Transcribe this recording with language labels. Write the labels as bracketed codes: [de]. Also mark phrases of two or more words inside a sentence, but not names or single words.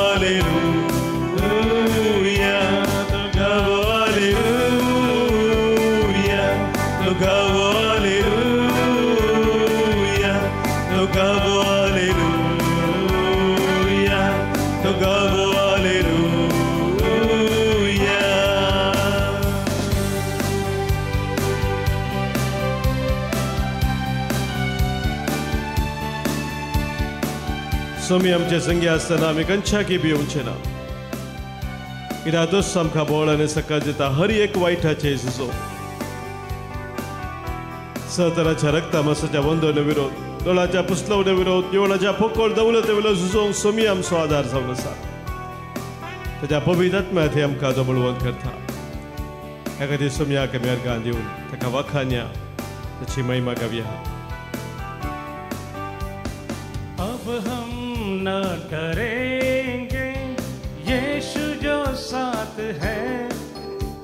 [hi] हालेलुया, तो गाओ हालेलुया, तो गाओ हालेलुया, तो गाओ हालेलुया, तो गाओ हालेलुया. [kok] सोमी आमचे संगी आसतना आमी कंचाकी भिवचे ना. कित्याक दोस आमकां बोळ आनी सकाळ दिता हर एक वायटाचे झुजो. सहतराच्या रक्तामासाच्या वंदोन विरोध, दोळाच्या पुसलवणे विरोध, देवळाच्या पोकळ दौलते वेलो झुजोवंक सोमी आमचो आदार जावन आसा. ताच्या पवित्र आत्म्या थंय आमकां जो बळवंत करता. ह्या खातीर सोम्याक आमी अर्गां दिवन ताका वाखाणया, ताची महिमा गावया. [hi] अब हम न डरेंगे यीशु जो साथ है,